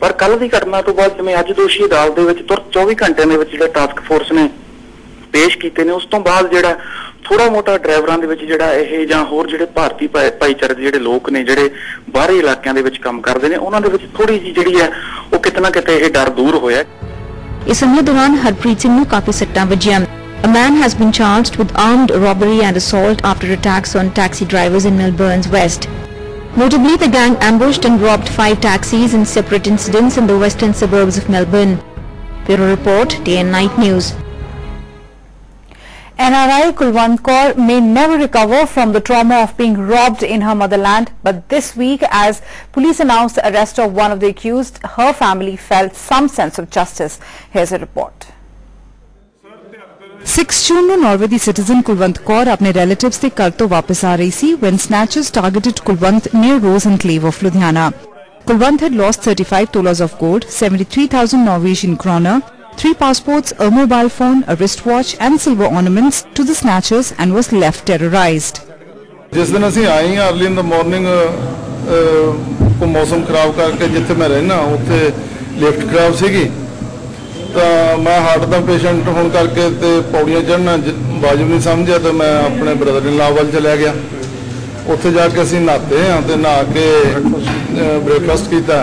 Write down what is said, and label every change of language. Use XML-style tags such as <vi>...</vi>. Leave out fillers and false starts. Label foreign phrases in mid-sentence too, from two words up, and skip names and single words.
<pa>ਪਰ ਕੱਲ ਦੀ ਘਟਨਾ ਤੋਂ ਬਾਅਦ ਜਿਵੇਂ ਅੱਜ ਦੋਸ਼ੀ ਅਦਾਲਤ ਦੇ ਵਿੱਚ ਤੁਰੰਤ 24 ਘੰਟਿਆਂ ਦੇ ਵਿੱਚ ਜਿਹੜਾ ਟਾਸਕ ਫੋਰਸ ਨੇ ਪੇਸ਼ ਕੀਤੇ ਨੇ, ਉਸ ਤੋਂ ਬਾਅਦ ਜਿਹੜਾ ਥੋੜਾ ਮੋਟਾ ਡਰਾਈਵਰਾਂ ਦੇ ਵਿੱਚ ਜਿਹੜਾ ਇਹ ਜਾਂ ਹੋਰ ਜਿਹੜੇ ਭਾਰਤੀ ਭਾਈਚਾਰੇ ਦੇ ਜਿਹੜੇ ਲੋਕ ਨੇ ਜਿਹੜੇ ਬਾਹਰੀ ਇਲਾਕਿਆਂ ਦੇ ਵਿੱਚ ਕੰਮ ਕਰਦੇ ਨੇ ਉਹਨਾਂ ਦੇ ਵਿੱਚ ਥੋੜੀ ਜਿਹੀ ਜਿਹੜੀ ਹੈ ਉਹ ਕਿਤੇ ਨਾ ਕਿਤੇ ਇਹ ਡਰ ਦੂਰ ਹੋਇਆ। ਇਸ ਹਮਲੇ ਦੌਰਾਨ ਹਰਪ੍ਰੀਤ ਸਿੰਘ ਨੂੰ ਕਾਫੀ ਸੱਟਾਂ ਵੱਜੀਆਂ।</pa> <en>A man has been charged with armed robbery and assault after attacks on taxi drivers in Melbourne's west. Notably, the gang ambushed and robbed 5 taxis in separate incidents in the western suburbs of Melbourne. Bureau Report, Day and Night News. NRI Kulwant Kaur may never recover from the trauma of being robbed in her motherland, but this week as police announced the arrest of one of the accused, her family felt some sense of justice. Here's a report.</en> <pa>6 ਜੂਨ ਨੂੰ ਨਾਰਵੇ ਦੀ ਸਿਟੀਜ਼ਨ ਕੁਲਵੰਤ ਕੌਰ ਆਪਣੇ ਰਿਲੇਟਿਵਸ ਦੇ ਘਰ ਤੋਂ ਵਾਪਸ ਆ ਰਹੀ ਸੀ</pa> <en>when snatchers targeted Kulwant near Rose Enclave of Ludhiana. Kulwant had lost 35 tolas of gold, 73,000 Norwegian kroner, 3 passports, a mobile phone, a wristwatch and silver ornaments to the snatchers and was left terrorized.</en> <hi>जिस दिन</hi> <pa>ਅਸੀਂ ਆਏ ਹਾਂ</pa> <en>early in the morning</en> <pa>ਕੋ ਮੌਸਮ ਖਰਾਬ ਕਰਕੇ ਜਿੱਥੇ ਮੈਂ ਰਹਿਣਾ ਉੱਥੇ ਲਿਫਟ ਖਰਾਬ ਸੀਗੀ ਤਾਂ ਮੈਂ ਹਾਰਟ ਦਾ ਪੇਸ਼ੈਂਟ ਹੋਣ ਕਰਕੇ ਤੇ ਪੌੜੀਆਂ ਚੜ੍ਹਨਾ ਵਾਜਬ ਨਹੀਂ ਸਮਝਿਆ ਤੇ ਮੈਂ ਆਪਣੇ</pa> <en>brother in law</en> <pa>ਵੱਲ ਚਲਿਆ ਗਿਆ। ਉੱਥੇ ਜਾ ਕੇ ਅਸੀਂ ਨਹਾਤੇ ਹਾਂ ਤੇ ਨਹਾ ਕੇ ਬ੍ਰੇਕਫਾਸਟ ਕੀਤਾ।</pa>